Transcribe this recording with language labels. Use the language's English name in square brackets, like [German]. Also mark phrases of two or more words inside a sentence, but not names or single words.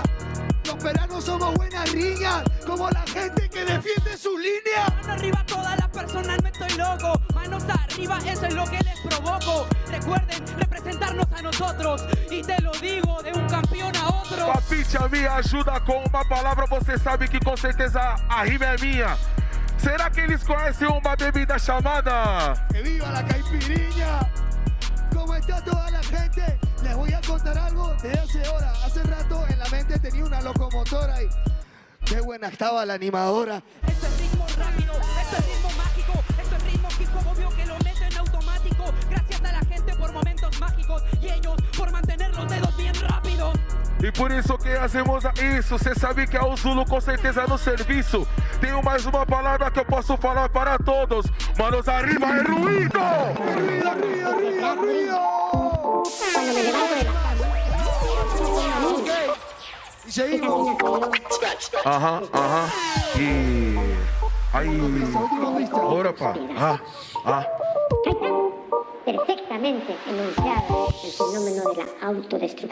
[Spanish] Los peruanos somos buenas riñas, como la gente que defiende su línea. Mano arriba todas las personas, no estoy loco. Manos arriba, eso es lo que les provoco. Recuerden representarnos a nosotros. Y te lo digo de un campeón a otro. [Portuguese] Papicha, me ajuda com uma palavra, você sabe que com certeza a rima é minha. Será que eles conhecem uma bebida chamada? [Spanish] ¡Que viva la caipirinha! ¿Cómo está toda la gente? Les voy a contar algo de hace horas. Hace rato en la mente tenía una locomotora y qué buena estaba la animadora. Esto es ritmo rápido, esto es ritmo mágico, esto es ritmo hip hop obvio que lo meto en automático. Gracias a la gente por momentos mágicos y ellos por mantener los dedos bien rápidos. [Portuguese] E E por isso que hacemos isso. Cê sabe que é o Zulu com certeza no serviço. Tenho mais uma palavra que eu posso falar para todos. [Spanish] Manos arriba [Portuguese] é ruído! Ajá. [Spanish] Y... Ahí... Ahora pa. Perfectamente enunciado el fenómeno de la autodestrucción.